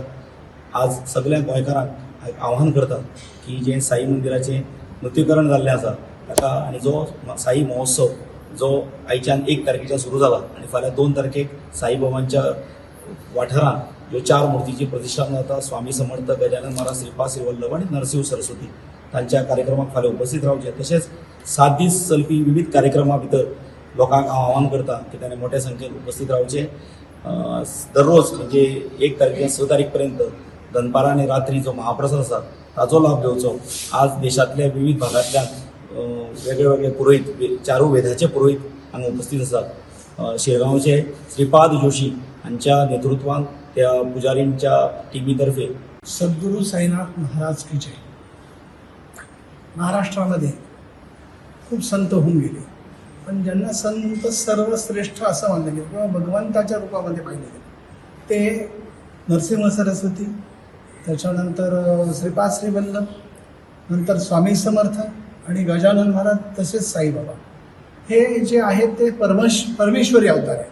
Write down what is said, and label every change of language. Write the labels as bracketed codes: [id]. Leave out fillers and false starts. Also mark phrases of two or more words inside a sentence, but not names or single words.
[kok] आज सगळ्या गोंयकारांक आवाहन करतात की जे साई मंदिराचें नूतनीकरण जाल्लें आसा ताका आनी जो साई महोत्सव जो आयच्यान 1 तारखेच्यान सुरू जाला आनी फाल्यां 2 तारखेक साईबाबांच्या वाठारांत ज्यो 4 मूर्तीची प्रतिष्ठापना जाता स्वामी समर्थ गजानन महाराज श्रीपाद श्रीवल्लभ आणि नरसिंह सरस्वती तांच्या कार्यक्रमाक फाल्यां उपस्थित रावचे। तशेंच 7 दीस चलपी विविध कार्यक्रमां भितर लोकांक हांव आवाहन करता की ताणें मोठ्या संख्येन उपस्थित रावचे। दररोज म्हणजे 1 तारखेच्यान 6 तारीख पर्यंत दनपारां आनी रात्री जो महाप्रसाद आसा ताचो लाभ घेवचो। आज देशांतल्या विविध भागांतल्यान वेगळे वेगळे पुरोहीत 4 वेदाचे पुरोहीत हांगा उपस्थित आसात। शिरगांवचे श्रीपाद जोशी हांच्या नेतृत्वान त्या पुजारींच्या टीमीतर्फे [mr] सद्गुरू साईनाथ महाराज की जय। महाराष्ट्रामध्ये खूप संत होऊन गेले, पण ज्यांना संत सर्वश्रेष्ठ असं मानलं गेलं किंवा भगवंताच्या रूपामध्ये पाहिलं गेलं ते नरसिंह सरस्वती, त्याच्यानंतर श्रीपाद श्रीवल्लभ, नंतर स्वामी समर्थ आणि गजानन महाराज तसेच साईबाबा हे जे आहेत ते परमेश्वरी अवतार आहे।